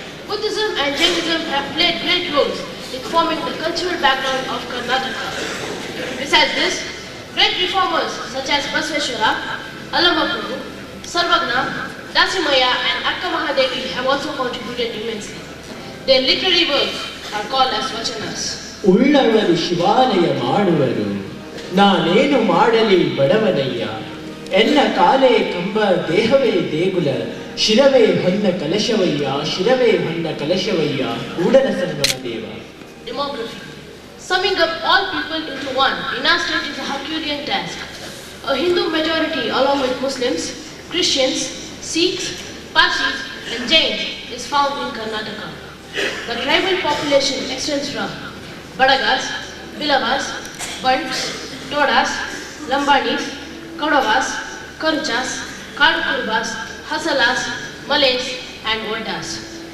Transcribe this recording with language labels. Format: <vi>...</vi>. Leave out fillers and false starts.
<en>Buddhism and Jainism have played great roles in forming the cultural background of Karnataka. Besides this, great reformers such as Basveshwara, Alamaprabhu, Sarvagna, Dasimaya and Akka Mahadevi have also contributed immensely. Their literary works are called as vachanas.</en> <kn>ಉಳ್ಳವರು ಶಿವಾಲಯ ಮಾಡುವರು, ನಾನೇನು ಮಾಡಲಿ ಬಡವನಯ್ಯ. ಎನ್ನ ಕಾಲೇ ಕಂಬ ದೇಹವೇ ದೇಗುಲ, ಶಿರವೇ ಹೊನ್ನ ಕಲಶವಯ್ಯ, ಶಿರವೇ ಹೊನ್ನ ಕಲಶವಯ್ಯ, Kudala Sangama Deva.</kn> <en>Demography. Summing up all people into one in our state is a Herculean task. A Hindu majority along with Muslims, Christians, Sikhs, Parsis and Jains is found in Karnataka. The tribal population extends from Badagas, Bilavas, Bunts, Todas, Lambanis, Kaudavas, Karuchas, Kadukurbas, Hasalas, Malays and Voltas.</en>